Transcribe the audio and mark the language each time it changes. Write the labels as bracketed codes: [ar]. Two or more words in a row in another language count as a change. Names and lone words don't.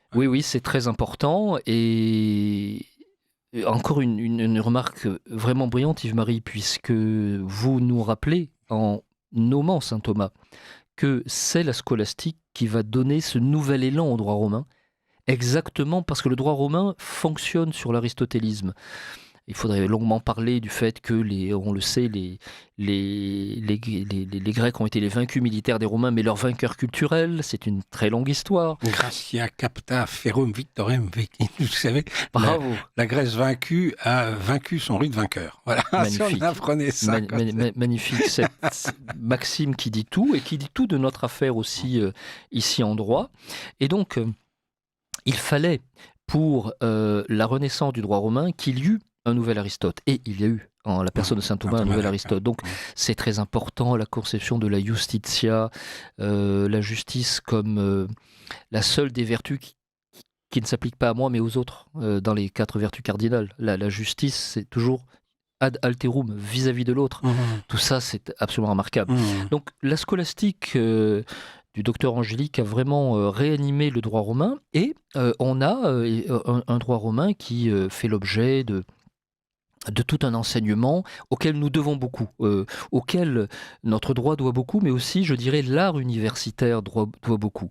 [fr] Oui, c'est très important. Et encore une remarque vraiment brillante, Yves-Marie, puisque vous nous rappelez, en nommant saint Thomas, que c'est la scolastique qui va donner ce nouvel élan au droit romain, exactement parce que le droit romain fonctionne sur l'aristotélisme. Il faudrait longuement parler du fait que, on le sait, les Grecs ont été les vaincus militaires des Romains, mais leurs vainqueurs culturels, c'est une très longue histoire. [la] Gracia capta ferum victorem veci. [fr] Vous savez, Bravo. La Grèce vaincue a vaincu son rude vainqueur. Voilà, Magnifique. si on apprenait ça. Magnifique, cette maxime qui dit tout, et qui dit tout de notre affaire aussi ici en droit. Et donc, il fallait, pour la renaissance du droit romain, qu'il y eût un nouvel Aristote. Et il y a eu, en la personne de saint Thomas, un nouvel Aristote. Donc c'est très important, la conception de la justitia, la justice comme la seule des vertus qui ne s'applique pas à moi mais aux autres, dans les 4 vertus cardinales. La justice, c'est toujours [la] ad alterum, [fr] vis-à-vis de l'autre. Tout ça, c'est absolument remarquable. Donc la scolastique du docteur Angélique a vraiment réanimé le droit romain, et on a un droit romain qui fait l'objet de tout un enseignement auquel nous devons beaucoup, auquel notre droit doit beaucoup, mais aussi, je dirais, l'art universitaire doit beaucoup.